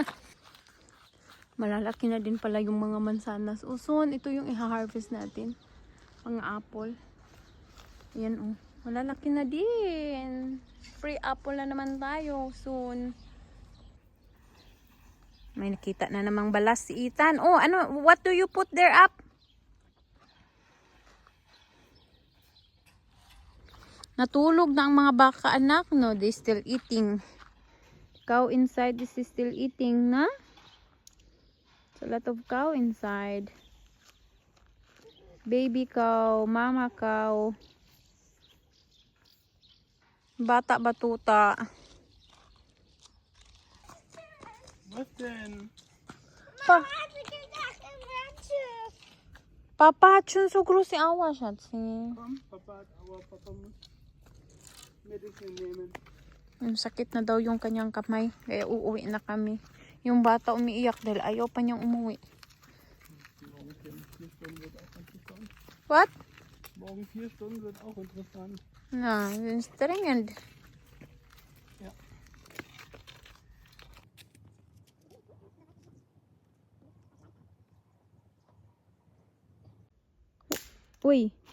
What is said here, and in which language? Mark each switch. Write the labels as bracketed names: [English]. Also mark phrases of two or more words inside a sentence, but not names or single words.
[Filipino] Malalaki na din pala yung mga mansanas. O soon, ito yung i-harvest natin. Mga apple. Ayan o. Malalaki na din. [English] Free apple [Filipino] na naman tayo soon. May nakita na namang balas si Ethan. Oh, ano? [English] What do you put there up? [Filipino] Natulog na ang mga baka, anak, no? [English] They still eating. Cow inside, this is still eating, na? It's a lot of cow inside. Baby cow, mama cow. [Filipino] Bata batuta. [German] Was denn? Pa Papa, chun so groß die Aua, Schatzi. Komm, Papa hat Aua, Papa muss Medicine nehmen. [Filipino] Sakit na daw yung kanyang kamay. Kaya uuwi na kami. Yung bata umiiyak dahil ayaw pa niyang umuwi. [German] Morgen 4 Stunden wird auch interessant. [English] What? [German] Morgen 4 Stunden wird auch interessant. [English] Na, it's dringend. [German] Ja. [Filipino] Uy.